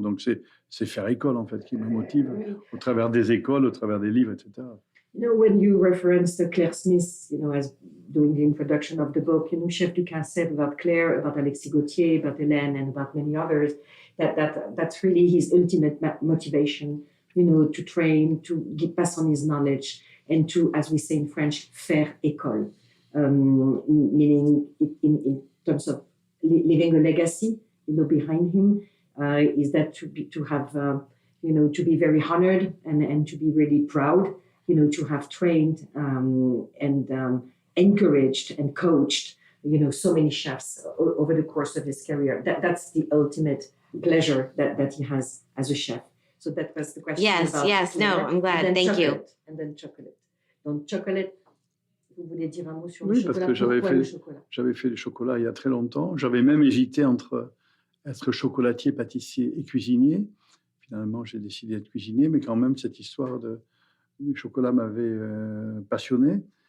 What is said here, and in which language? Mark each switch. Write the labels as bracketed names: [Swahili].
[French] Donc c'est faire école en fait qui me motive, au travers des écoles, au travers des livres, etc. [English] When you referenced Clare Smyth, as doing the introduction of the book, Chef Ducasse said about Claire, about Alexis Gauthier, about Alain, and about many others, that's really his ultimate motivation, to train, to pass on his knowledge, and to, as we say in French, [French] faire école, [English] meaning in terms of leaving a legacy, behind him, is that to be very honored and to be really proud, to have trained and encouraged and coached, so many chefs over the course of his career. That's the ultimate pleasure that he has as a chef. So that was the question. Yes. No, I'm glad. Thank you. And then chocolate. [French] Donc [English] chocolate. [French] Vous voulez dire un mot sur le chocolat? Oui, parce que j'avais fait du chocolat il y a très longtemps. J'avais même hésité entre être chocolatier, pâtissier et cuisinier. Finalement, j'ai décidé d'être cuisinier, mais quand même, cette histoire du chocolat m'avait passionné.